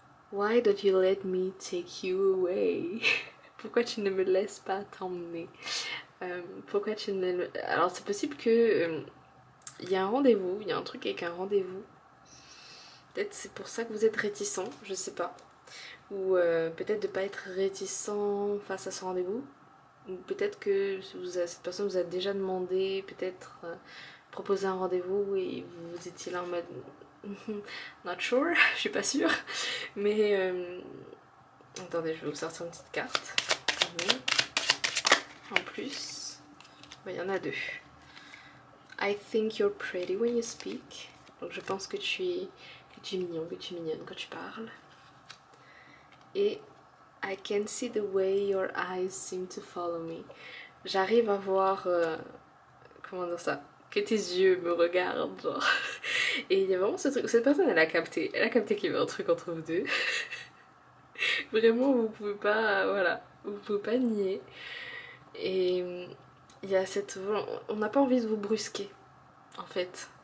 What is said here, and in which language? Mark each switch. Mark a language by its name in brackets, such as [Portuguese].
[English] Why don't you let me take you away? [French] Pourquoi tu ne me laisses pas t'emmener? Pourquoi tu ne... Alors c'est possible que il y a un rendez-vous, il y a un truc avec un rendez-vous. Peut-être c'est pour ça que vous êtes réticent, je sais pas. Ou peut-être de pas être réticent face à ce rendez-vous. Ou peut-être que cette personne vous a déjà demandé, peut-être proposé un rendez-vous et vous étiez là en mode [English] not sure, [French] je suis pas sûre. Mais attendez, je vais vous sortir une petite carte. En plus, il y en a deux. [English] I think you're pretty when you speak. [French] Donc je pense que tu es mignon, que tu es mignonne quand tu parles. [English] Et I can see the way your eyes seem to follow me. [French] J'arrive à voir, comment dire ça, que tes yeux me regardent, genre. Et il y a vraiment ce truc, cette personne elle a capté qu'il y avait un truc entre vous deux. Vraiment vous pouvez pas, voilà, vous pouvez pas nier. Et il y a cette, on n'a pas envie de vous brusquer, en fait.